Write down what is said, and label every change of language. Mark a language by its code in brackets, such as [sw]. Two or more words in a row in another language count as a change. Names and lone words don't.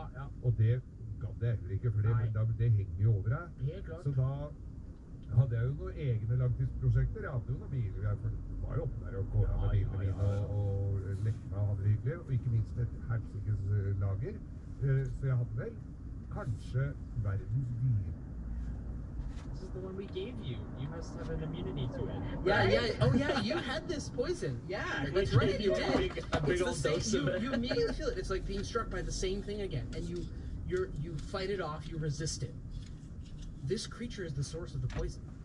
[no] Og det gadd jeg heller ikke, for det henger jo over deg. Helt klart. Så da hadde jeg jo noen egne langtidsprosjekter. Jeg hadde jo noen biler, jeg var jo oppe der og kåret med bilene mine og lekte meg og hadde det hyggelig, og ikke minst et hersikes lager. Så jeg hadde vel kanskje verdens dyr. [en] This is the one we gave you. You must have an immunity to it. Yeah. Oh yeah, you had this poison. Yeah, that's right, you did. A big old dose of it. You immediately feel it. It's like being struck by the same thing again, and you fight it off, you resist it. This creature is the source of the poison.